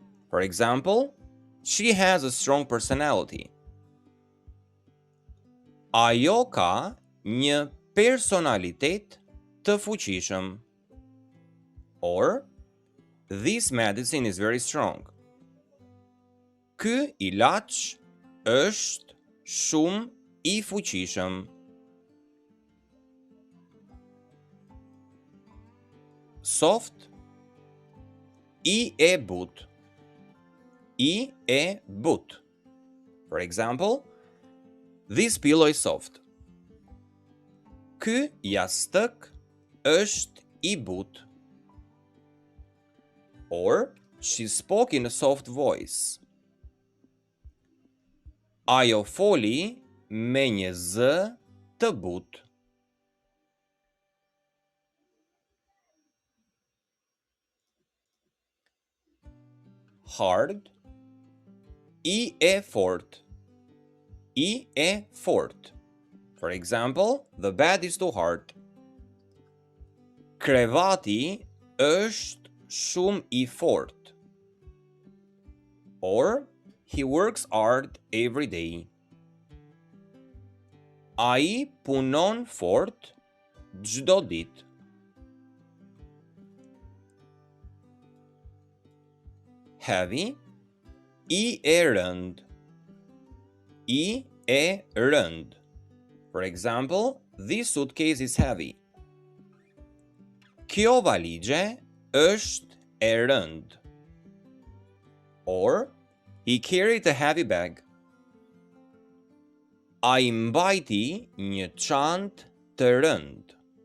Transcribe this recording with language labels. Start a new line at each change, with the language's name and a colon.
English: For example, she has a strong personality.
Albanian: Ajo ka një personalitet të fuqishëm.
English: Or, this medicine is very strong.
Albanian: Ky ilaç është shumë I fuqishëm.
English: Soft,
Albanian: I e but. I e but.
English: For example, this pillow is soft.
Albanian: Ky jastëk është I but.
English: Or, she spoke in a soft voice.
Albanian: Ajo foli me një zë të butë.
English: Hard,
Albanian: I e fort. I e fort.
English: For example, the bed is too hard.
Albanian: Krevati është shumë I fort.
English: Or, he works hard every day.
Albanian: Ai punon fort çdo ditë.
English: Heavy,
Albanian: I e rënd. I e rënd.
English: For example, this suitcase is heavy.
Albanian: Kjo valigje është e rënd.
English: Or, he carried a heavy bag.
Albanian: Ai mbajti një çantë të rënd.